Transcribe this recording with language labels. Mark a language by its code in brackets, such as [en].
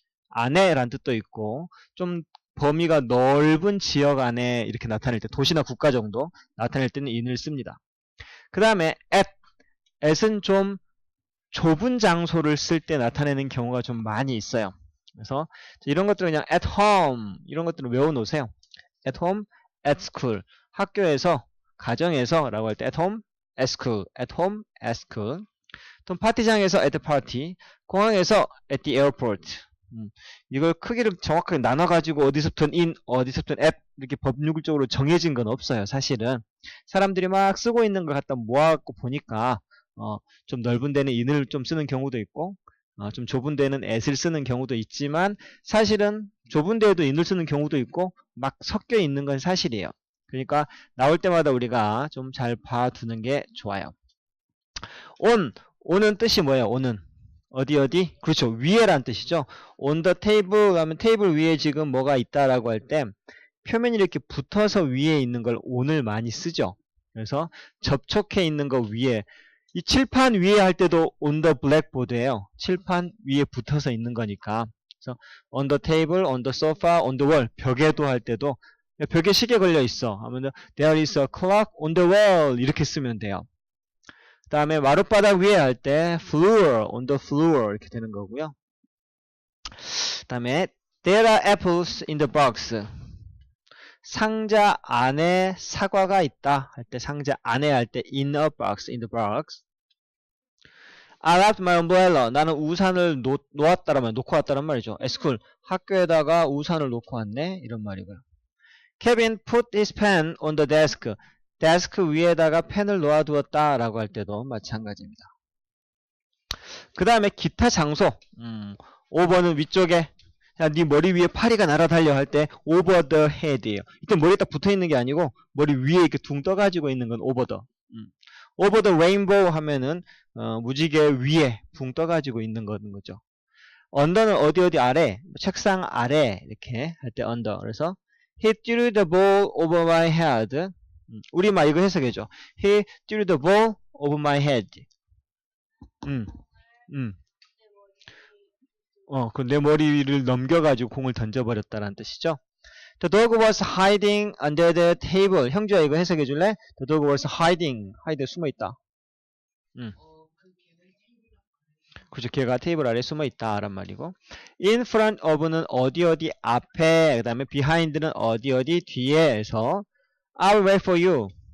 [ko] 안에란 뜻도 있고 좀 범위가 넓은 지역 안에 이렇게 나타낼 때 도시나 국가 정도 나타낼 때는 in을 씁니다. 그 다음에 at은 좀 좁은 장소를 쓸 때 나타내는 경우가 좀 많이 있어요. 그래서 이런 것들은 그냥 [en] at home [ko] 이런 것들을 외워놓으세요. [en] at home, at school [ko] 학교에서, 가정에서 라고 할 때 [en] at home, at school, [ko] at home, at school 또 파티장에서 [en] at the party, [ko] 공항에서 [en] at the airport [ko] 이걸 크기를 정확하게 나눠가지고 어디서부터는 in, 어디서부터는 at 이렇게 법률적으로 정해진 건 없어요. 사실은 사람들이 막 쓰고 있는 걸 갖다 모아갖고 보니까 좀 넓은 데는 in을 좀 쓰는 경우도 있고 좀 좁은 데는 at을 쓰는 경우도 있지만 사실은 좁은 데에도 in을 쓰는 경우도 있고 막 섞여 있는 건 사실이에요. 그러니까 나올 때마다 우리가 좀 잘 봐두는 게 좋아요. on은 뜻이 뭐예요? on은 어디? 그렇죠. 위에란 뜻이죠. [en] on the table [ko] 하면 테이블 위에 지금 뭐가 있다라고 할 때 표면이 이렇게 붙어서 위에 있는 걸 on을 많이 쓰죠. 그래서 접촉해 있는 거 위에 이 칠판 위에 할 때도 [en] on the blackboard [ko] 예요. 칠판 위에 붙어서 있는 거니까. 그래서 [en] on the table, on the sofa, on the wall. [ko] 벽에도 할 때도 벽에 시계 걸려 있어. 하면 [en] there is a clock on the wall [ko] 이렇게 쓰면 돼요. 그 다음에 마룻바닥 위에 할 때 floor, [en] on the floor [ko] 이렇게 되는 거고요. [en] 그 다음에 there are apples in the box. [ko] 상자 안에 사과가 있다 할 때 상자 안에 할 때 [en] in a box, in the box. I left my umbrella. [ko] 나는 우산을 놓고 왔다란 말이죠. [en] At school. [ko] 학교에다가 우산을 놓고 왔네. 이런 말이고요. [en] Kevin put his pen on the desk. [ko] 데스크 위에다가 펜을 놓아두었다 라고 할 때도 마찬가지입니다. 그 다음에 기타 장소. 5번은 위쪽에 야, 네 머리 위에 파리가 날아달려 할 때 [en] over the head [ko] 예요. 이때 머리에 딱 붙어있는 게 아니고 머리 위에 이렇게 둥 떠가지고 있는 건 over the. [en] over the rainbow [ko] 하면은 무지개 위에 붕 떠가지고 있는 거죠. under는 어디 아래, 책상 아래 이렇게 할 때 under. 그래서 [en] he threw the ball over my head. [ko] 우리말 이거 해석해줘. [en] He threw the ball over my head. [ko] 그 내 머리를 넘겨가지고 공을 던져버렸다라는 뜻이죠. [en] The dog was hiding under the table. [ko] 형제야 이거 해석해줄래? [en] The dog was hiding. hide [ko] 숨어있다. 그렇죠. 걔가 테이블 아래 숨어있다 란 말이고 in front of는 어디 앞에 그 다음에 behind는 어디 뒤에에서 [en] I'll wait for you.